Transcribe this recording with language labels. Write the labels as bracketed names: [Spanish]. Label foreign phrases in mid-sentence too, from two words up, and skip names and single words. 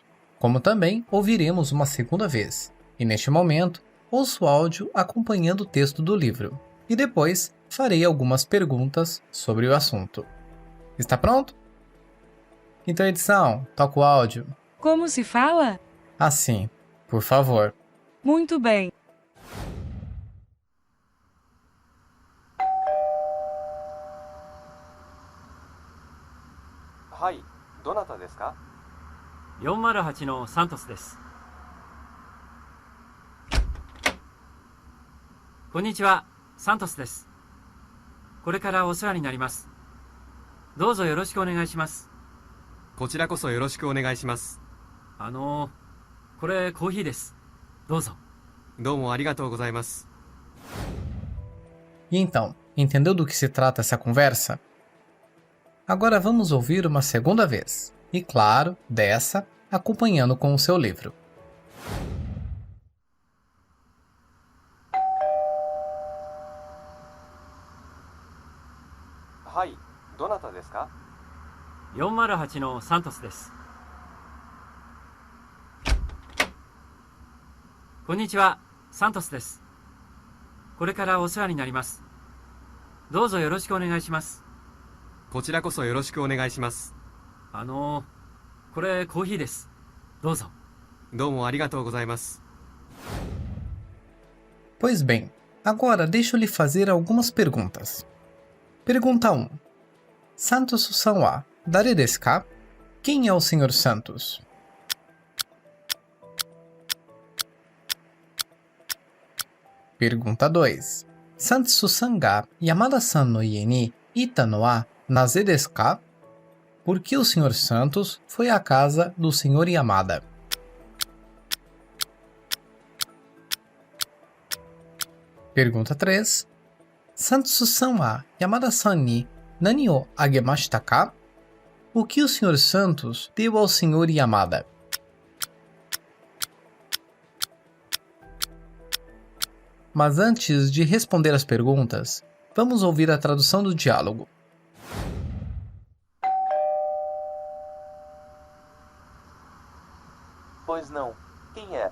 [Portuguese] Como também ouviremos uma segunda vez, e neste momento, ouço o áudio acompanhando o texto do livro, e depois farei algumas perguntas sobre o assunto. Está pronto? Então, edição, toca o áudio. Como se fala? Assim, por favor. Muito bem. [Japanese] はい、どなたですか？ 408のサントスです。こんにちは、サントスです。これからお世話になります。どうぞよろしくお願いします。こちらこそよろしくお願いします。これコーヒーです。どうぞ。どうもありがとうございます。 [Portuguese] E então, entendeu do que se trata essa conversa? Agora vamos ouvir uma segunda vez, e claro, dessa, acompanhando com o seu livro. [Japanese] はい、どなたですか？ 408のサントスです。こんにちは、サントスです。これからお世話になります。どうぞよろしくお願いします。こちらこそよろしくお願いします。これコーヒーです。どうぞ。どうもありがとうございます。 [Portuguese] Pois bem, agora deixa eu lhe fazer algumas perguntas. Pergunta 1. [Japanese] サントスさんは誰ですか? [Portuguese] Quem é o Sr. Santos? Pergunta 2. [Japanese] サントスさんが山田さんの家にいたのはなぜですか? [Portuguese] Por que o Sr. Santos foi à casa do Sr. Yamada? Pergunta 3. [Japanese] サントスさんは山田さんに何をあげましたか? [Portuguese] O que o Sr. Santos deu ao Sr. Yamada? Mas antes de responder as perguntas, vamos ouvir a tradução do diálogo. Pois não. Quem é?